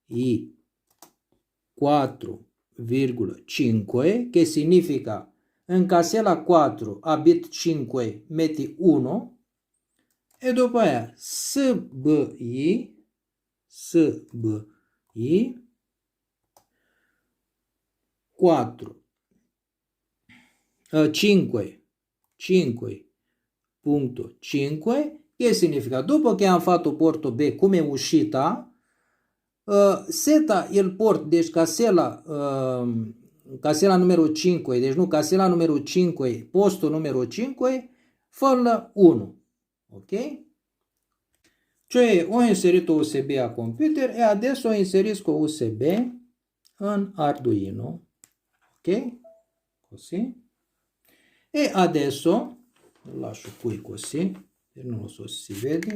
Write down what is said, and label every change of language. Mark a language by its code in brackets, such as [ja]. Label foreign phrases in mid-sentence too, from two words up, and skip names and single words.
[it] 4,5 che significa [ro] în casela 4 a bit 5 [it] metti 1 E [ro] după aia [it] SBI 4 5.5, che significa? Dopo che am fatto porto B come uscita, seta il port, [ro] deci casela numărul 5, deci nu, casela numărul 5, postul numărul 5, fă 1. [it] Ok? Cioè ho inserito USB a computer e adesso inserisco USB in Arduino. Ok? Così. E adesso lo lascio qui così, non so se si vede.